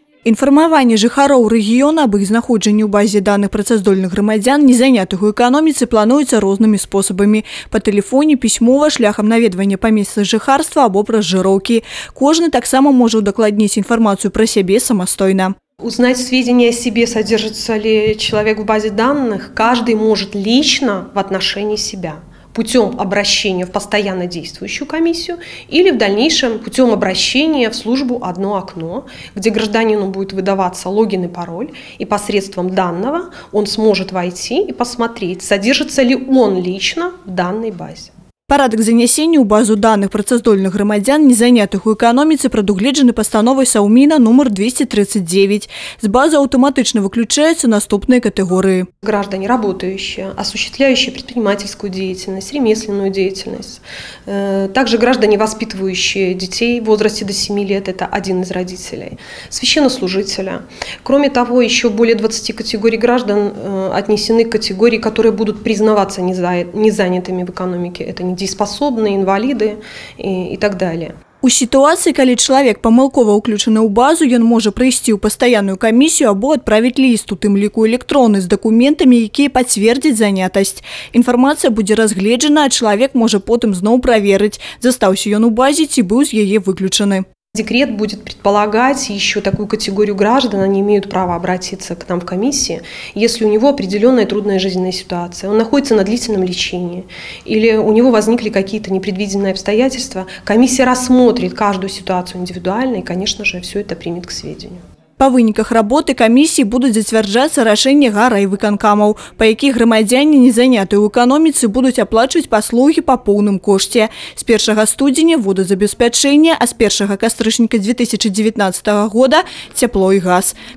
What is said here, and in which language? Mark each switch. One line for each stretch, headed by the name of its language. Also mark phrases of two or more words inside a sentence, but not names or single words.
Belarusian: Інфармаванне жыхароў рэгіёна аб іх знаходжанні ў базе даных працаздольных грамадзян, незанятых у эканоміцы, плануецца рознымі спосабамі. Па тэлефоне, пісьмова, шляхам наведвання па месцы жыхарства або праз жыроўкі. Кожны таксама можа удакладніць інфармацию про сябе самастойна.
Russian: Узнать сведения о себе, содержится ли человек в базе данных, каждый может лично в отношении себя. Путем обращения в постоянно действующую комиссию или в дальнейшем путем обращения в службу «Одно окно», где гражданину будет выдаваться логин и пароль, и посредством данного он сможет войти и посмотреть, содержится ли он лично в данной базе. Парадак занясення ў базу даных працаздольных грамадзян, незанятых у эканоміцы, прадугледжаны пастановай Саўміна номер 239. З базы аўтаматычна выключаюцца наступныя катэгорыі. Граждане, работающие, осуществляющие предпринимательскую деятельность, ремесленную деятельность. Также граждане, воспитывающие детей в возрасте до 7 лет, это один из родителей. Священнослужителя. Кроме того, еще более 20 категорий граждан отнесены к категории, которые будут признаваться незанятыми в экономике. Это недееспособные, инвалиды и так далее.
Belarusian: У ситуации, калі чалавек памылкова ўключаны ў базу, ён можа прыйсці ў пастаянную камісію або адправіць ліст, у тым ліку электронны з дакументамі, якія пацвердзяць занятасць. Інфармацыя будзе разгледжана, а чалавек можа потым зноў праверыць, застаўся ён у базе ці быў з яе выключаны.
Russian: Декрет будет предполагать еще такую категорию граждан, они имеют право обратиться к нам в комиссии, если у него определенная трудная жизненная ситуация, он находится на длительном лечении или у него возникли какие-то непредвиденные обстоятельства, комиссия рассмотрит каждую ситуацию индивидуально и, конечно же, все это примет к сведению.
Belarusian: Па выніках работы камісіі будуць зацвярджацца рашэнні райвыканкамаў, па якіх грамадзяне, незанятыя ў эканоміцы, будуць аплачваць паслугі па поўным кошце. З 1 студзеня водазабеспячэнне, а з 1 кастрычніка 2019 года цяпло і газ.